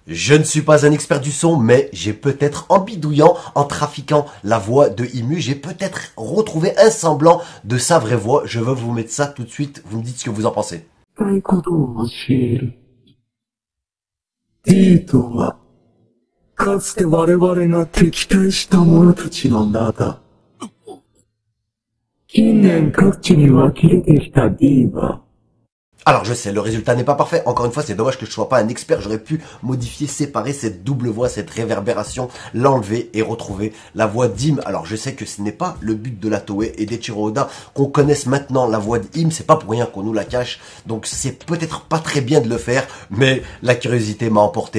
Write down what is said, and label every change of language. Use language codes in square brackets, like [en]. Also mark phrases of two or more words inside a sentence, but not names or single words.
[fr] Je ne suis pas un expert du son, mais j'ai peut-être, en bidouillant, en trafiquant la voix de Imu, j'ai peut-être retrouvé un semblant de sa vraie voix. Je veux vous mettre ça tout de suite, vous me dites ce que vous en pensez. [ja] たいことを教える。D とは、かつて我々が敵対した者たちの名だ。近年各地に湧き出てきた D は、 [fr] Alors je sais, le résultat n'est pas parfait. Encore une fois, c'est dommage que je sois pas un expert. J'aurais pu modifier, séparer cette double voix, cette réverbération, l'enlever et retrouver la voix d'Im. Alors je sais que ce n'est pas le but de la Toei et d'Eiichiro Oda qu'on connaisse maintenant la voix d'Im. C'est pas pour rien qu'on nous la cache. Donc c'est peut-être pas très bien de le faire, mais la curiosité m'a emporté.